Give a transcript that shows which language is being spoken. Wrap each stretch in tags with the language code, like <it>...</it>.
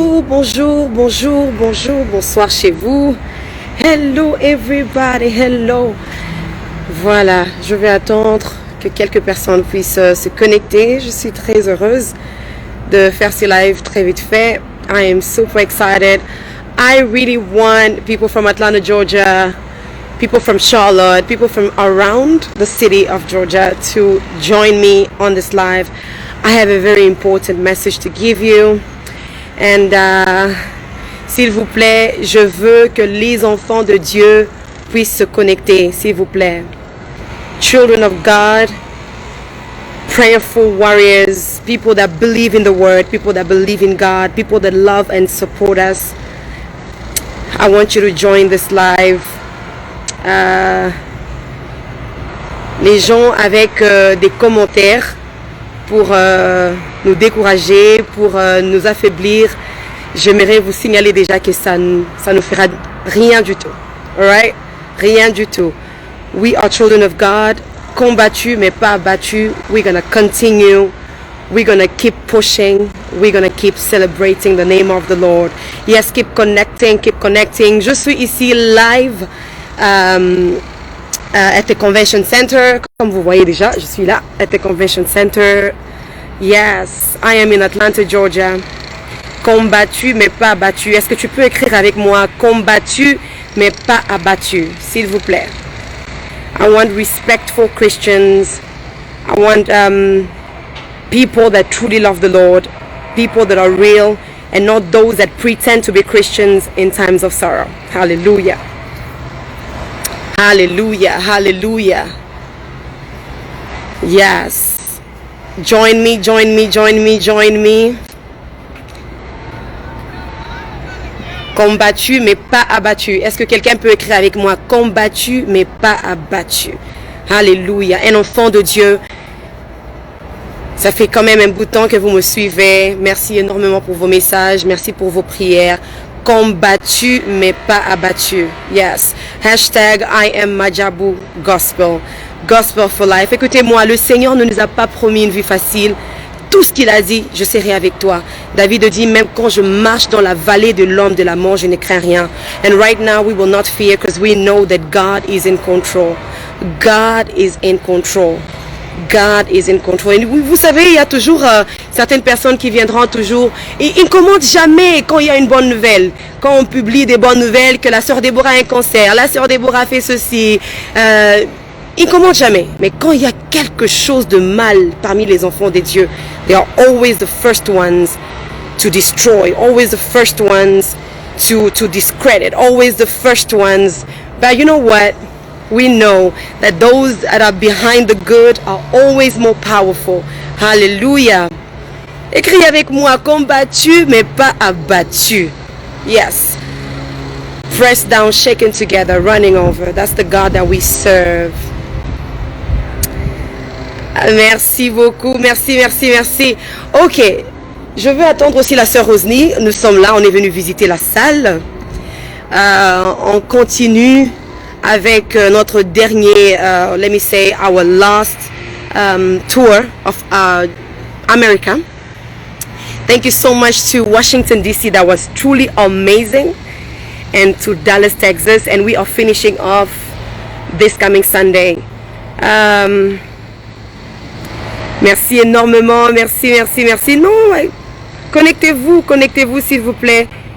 <fr>Bonjour, bonjour, bonjour, bonjour, bonsoir chez vous.</fr> <en>Hello everybody, hello.</en> <fr>Voilà, je vais attendre que quelques personnes puissent se connecter. Je suis très heureuse de faire ce live très vite fait.</fr> <en>I am super excited. I really want people from Atlanta, Georgia, people from Charlotte, people from around the city of Georgia to join me on this live. I have a very important message to give you.</en> <fr>And s'il vous plaît, je veux que les enfants de Dieu puissent se connecter, s'il vous plaît.</fr> <en>Children of God, prayerful warriors, people that believe in the word, people that believe in God, people that love and support us. I want you to join this live.</en> <fr>Les gens avec des commentaires pour nous décourager, pour nous affaiblir. J'aimerais vous signaler déjà que ça ne fera rien du tout. Alright? Rien du tout.</fr> <en>We are children of God,</en> <fr>combattus mais pas abattus.</fr> <en>We're gonna continue. We're going to keep pushing. We're going to keep celebrating the name of the Lord. Yes, keep connecting, keep connecting.</en> <fr>Je suis ici</fr> <en>live at the Convention Center.</en> <fr>Comme vous voyez déjà, je suis là</fr> <en>at the Convention Center. Yes, I am in Atlanta, Georgia.</en> <fr>Combattu mais pas abattu. Est-ce que tu peux écrire avec moi? Combattu mais pas abattu, s'il vous plaît.</fr> <en>I want respectful Christians. I want people that truly love the Lord, people that are real, and not those that pretend to be Christians in times of sorrow. Hallelujah. Hallelujah. Hallelujah. Yes. Join me, join me, join me, join me.</en> <fr>Combattu mais pas abattu. Est-ce que quelqu'un peut écrire avec moi? Combattu mais pas abattu. Alléluia. Un enfant de Dieu. Ça fait quand même un bout de temps que vous me suivez. Merci énormément pour vos messages. Merci pour vos prières. Combattu mais pas abattu. Yes.</fr> <en>Hashtag I am Majabu Gospel. Gospel for life.</en> <fr>Écoutez-moi, le Seigneur ne nous a pas promis une vie facile. Tout ce qu'il a dit, je serai avec toi. David dit, même quand je marche dans la vallée de l'homme de la mort, je ne crains rien.</fr> <en>And right now, we will not fear because we know that God is in control. God is in control. God is in control.</en> <fr>Et vous savez, il y a toujours certaines personnes qui viendront toujours. Et ils ne commentent jamais quand il y a une bonne nouvelle. Quand on publie des bonnes nouvelles, que la sœur Déborah a un cancer, la sœur Déborah a fait ceci. Ils ne commentent jamais. Mais quand il y a quelque chose de mal parmi les enfants de Dieu,</fr> <en>they are always the first ones to destroy, always the first ones to discredit, always the first ones. But you know what? We know that those that are behind the good are always more powerful. Hallelujah.</en> <fr>Écris avec moi, combattu mais pas abattu.</fr> <en>Yes. Pressed down, shaken together, running over. That's the God that we serve.</en> <fr>Merci beaucoup, merci, merci, merci. Ok, je veux attendre aussi la sœur Rosny. Nous sommes là, on est venu visiter la salle. On continue avec notre dernier,</fr> <en>let me say, our last tour of America. Thank you so much to Washington, D.C. That was truly amazing. And to Dallas, Texas. And we are finishing off this coming Sunday.</en> <fr>Merci énormément, merci, merci, merci. Non, connectez-vous s'il vous plaît.</fr>